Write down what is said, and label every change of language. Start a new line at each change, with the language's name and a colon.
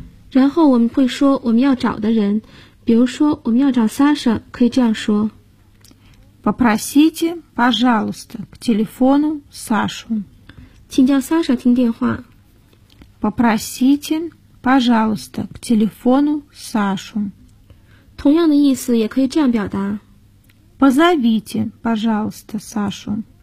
Chinese: 然后我们会说我们要找的人，比如说我们要找 Саша， 可以这样说
Russian: попросите, пожалуйста, к телефону Сашу，
Chinese: 请叫 Саша 听电话。
Russian: попросите, пожалуйста, к телефону Сашу。
Chinese: 同样的意思也可以这样表达
Russian: Позовите, пожалуйста, Сашу，